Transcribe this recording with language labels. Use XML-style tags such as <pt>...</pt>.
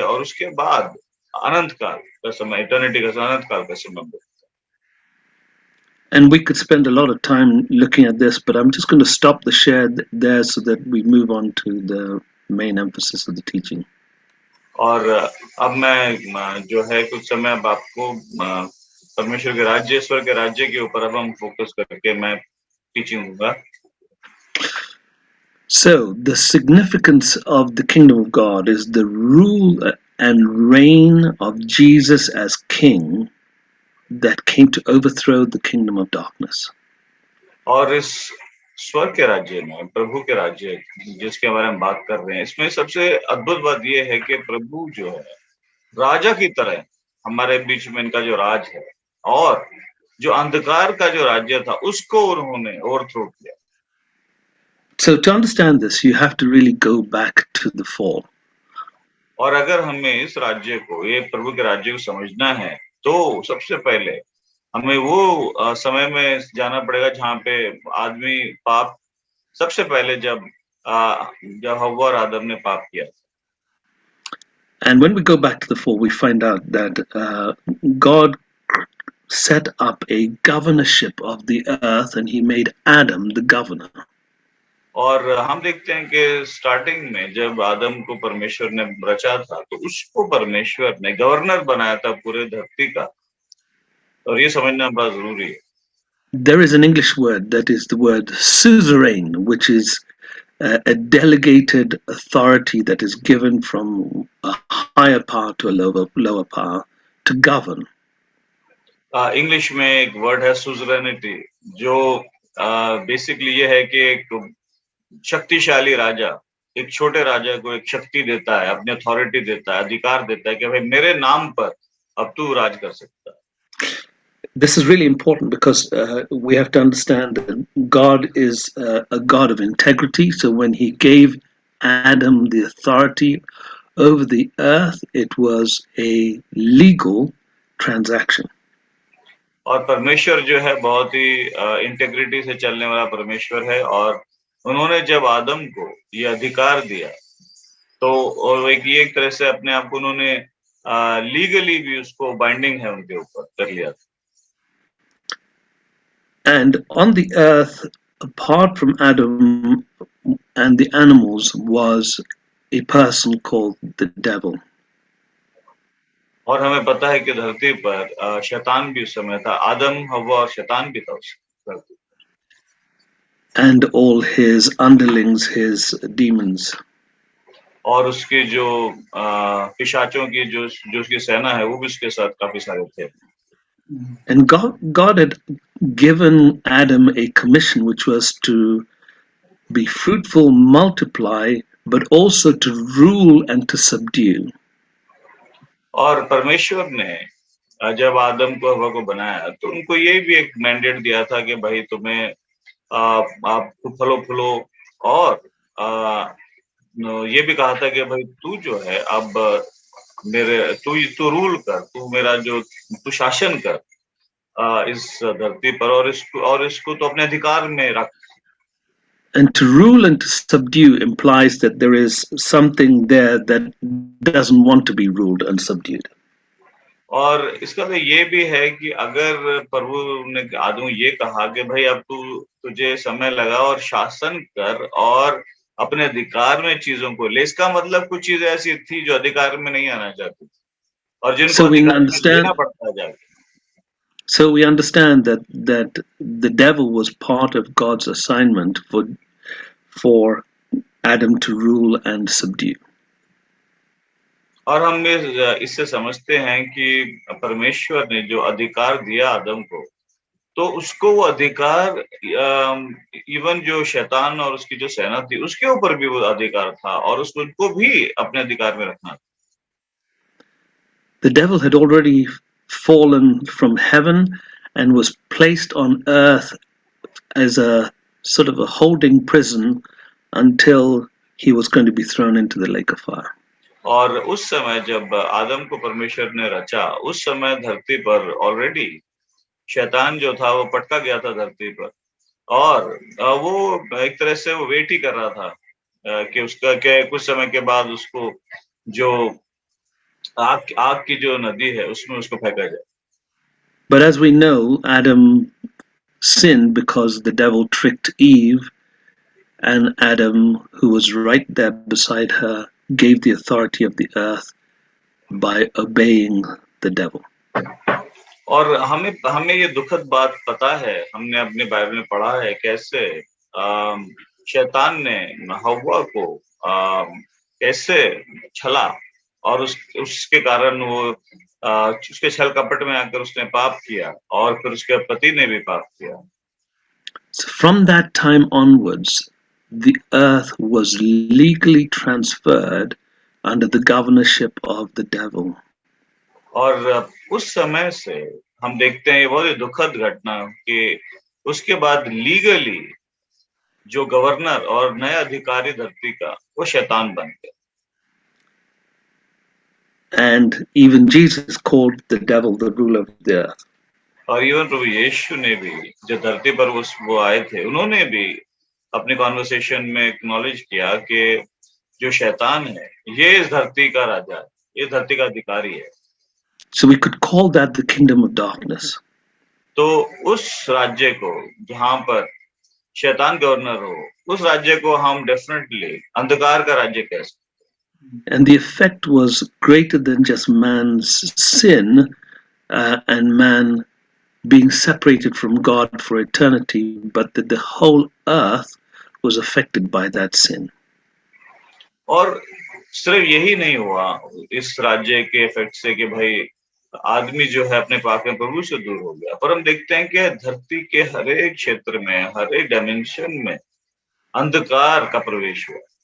<hi>और उसके बाद अनंत काल का समय, इटर्निटी का अनंत काल का समय।</hi> <en>And we could spend a lot of time looking at this, but I'm just going to stop the share there so that we move on to the main emphasis of the teaching.</en> <hi>और अब मैं जो है कुछ समय अब आपको परमेश्वर के राज्य, ईश्वर के राज्य के ऊपर अब हम फोकस करके मैं टीचिंग दूंगा।</hi> <en>So the significance of the kingdom of God is the rule and reign of Jesus as king that came to overthrow the kingdom of darkness.</en> <hi>और इस स्वर्ग के राज्य में, प्रभु के राज्य जिसके बारे में बात कर रहे हैं, इसमें सबसे अद्भुत बात यह है कि प्रभु जो है राजा की तरह हमारे बीच में इनका जो राज है, और जो अंधकार का जो राज्य था उसको उन्होंने ओवरथ्रो किया।</hi> <en>So to understand this, you have to really go back to the fall.</en> <hi>और अगर हमें इस राज्य को, ये प्रभु के राज्य को समझना है, तो सबसे पहले हमें वो समय में जाना पड़ेगा जहाँ पे आदमी पाप सबसे पहले जब हव्वा और आदम ने पाप किया।</hi> <en>And when we go back to the fall, we find out that God set up a governorship of the earth, and He made Adam the governor.</en> <hi>और हम देखते हैं कि स्टार्टिंग में जब आदम को परमेश्वर ने रचा था, तो उसको परमेश्वर ने गवर्नर बनाया था पूरे धरती का, और ये समझना बड़ा जरूरी है।</hi> <en>There is an English word that is the word suzerain, which is a delegated authority that is given from a higher power to a lower power to govern.</en> <hi>English में एक वर्ड है सुजरेनिटी, जो basically ये है कि एक शक्तिशाली राजा एक छोटे राजा को एक शक्ति देता है, अपनी अथॉरिटी देता है, अधिकार देता है कि भाई मेरे नाम पर अब तू राज कर सकता है।</hi> <en>This is really important because we have to understand that God is a God of integrity. So when He gave Adam the authority over the earth, it was a legal transaction.</en> <hi>और परमेश्वर जो है बहुत ही integrity से चलने वाला परमेश्वर है, और उन्होंने जब आदम को ये अधिकार दिया, तो और एक तरह से अपने आप को उन्होंने लीगली भी उसको बाइंडिंग है उनके ऊपर कर लिया।</hi> <en>And on the earth, apart from Adam and the animals, was a person called the devil.</en> <hi>और हमें पता है कि धरती पर शैतान भी उस समय था, आदम हव्वा और शैतान भी था उस धरती पर।</hi> <en>And all his underlings, his demons.</en> <hi>और उसके जो पिशाचों की जो उसकी सेना है, वो भी उसके साथ काफी सारे थे।</hi> <en>And God had given Adam a commission, which was to be fruitful, multiply, but also to rule and to subdue.</en> <hi>और परमेश्वर ने जब आदम को हवा को बनाया, तो उनको ये भी एक मैंडेट दिया था कि भाई तुम्हें आप फलो फूलो, और ये भी कहा था कि भाई तू जो है अब मेरे तू रूल कर, तू मेरा जो तू शासन कर इस धरती पर, और इसको तो अपने अधिकार में रख।</hi> <en>And to rule and to subdue implies that there is something there that doesn't want to be ruled and subdued.</en> <hi>और इसका तो ये भी है कि अगर प्रभु ने आदम ये कहा कि भाई अब तुझे समय लगा और शासन कर और अपने अधिकार में चीजों को ले, इसका मतलब कुछ चीजें ऐसी थी जो अधिकार में नहीं आना चाहती और जिनको अधिकार में लेना पड़ता जाके।</hi> <en>So we understand that the devil was part of God's assignment for Adam to rule and subdue.</en> <hi>और हम इससे समझते हैं कि परमेश्वर ने जो अधिकार दिया आदम को, तो उसको वो अधिकार इवन जो शैतान और उसकी जो सेना थी उसके ऊपर भी वो अधिकार था, और उसको भी अपने अधिकार में रखना था।</hi> <en>The devil had already fallen from heaven and was placed on earth as a sort of a holding prison until he was going to be thrown into the lake of fire.</en> <hi>और उस समय जब आदम को परमेश्वर ने रचा, उस समय धरती पर ऑलरेडी शैतान जो था वो पटका गया था धरती पर, और वो एक तरह से वो वेट ही कर रहा था कि उसका क्या कुछ समय के बाद उसको जो आग की जो नदी है उसमें उसको फेंका जाए।</hi> <en>But as we know, Adam sinned because the devil tricked Eve, and Adam, who was right there beside her, gave the authority of the earth by obeying the devil.</en> <hi>और हमें ये दुखद बात पता है, हमने अपने बाइबल में पढ़ा है कैसे शैतान ने हव्वा को कैसे छला, और उसके कारण वो उसके छल कपट में आकर उसने पाप किया, और फिर उसके पति ने भी पाप किया।</hi> <en>So from that time onwards, the earth was legally transferred under the governorship of the devil.</en> <hi>और उस समय से हम देखते हैं ये बहुत ही दुखद घटना कि उसके बाद लीगली जो गवर्नर और नया अधिकारी धरती का वो शैतान बन गया।</hi> <en>And even Jesus called the devil the ruler of the earth.</en> <hi>और इवन प्रभु यीशु ने भी जो धरती पर वो आए थे, उन्होंने भी अपने कॉन्वर्सेशन में एक्नॉलेज किया कि जो शैतान है ये इस धरती का राजा है, ये धरती का अधिकारी है।</hi> <en>So we could call that the kingdom of darkness.</en> <hi>तो उस राज्य को जहां पर शैतान गवर्नर हो, उस राज्य को हम डेफिनेटली अंधकार का राज्य कह सकते।</hi> <en>And the effect was greater than just man's sin and man being separated from God for eternity, but that the whole earth was affected by that sin.</en> <hi>और सिर्फ यही नहीं हुआ इस राज्य के इफेक्ट से कि भाई आदमी जो है अपने पाप में प्रभु से दूर हो गया, पर हम देखते हैं कि धरती के हर एक क्षेत्र में, हर एक डायमेंशन में अंधकार का प्रवेश हुआ।</hi>